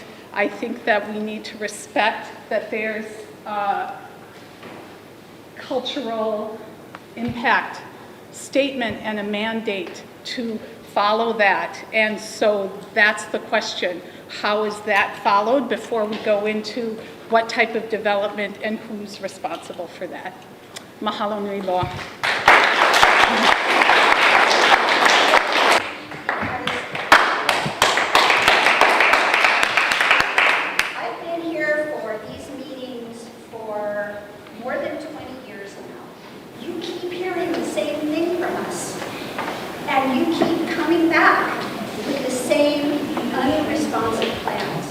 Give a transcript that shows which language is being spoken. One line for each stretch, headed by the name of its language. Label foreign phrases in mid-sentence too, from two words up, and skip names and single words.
English: I think that we need to respect that there's cultural impact statement and a mandate to follow that. And so that's the question. How is that followed before we go into what type of development and who's responsible for that?
Hawaiian: Mahalo nui loa.
English: I've been here for these meetings for more than 20 years now. You keep hearing the same thing from us, and you keep coming back with the same unresponsive plans.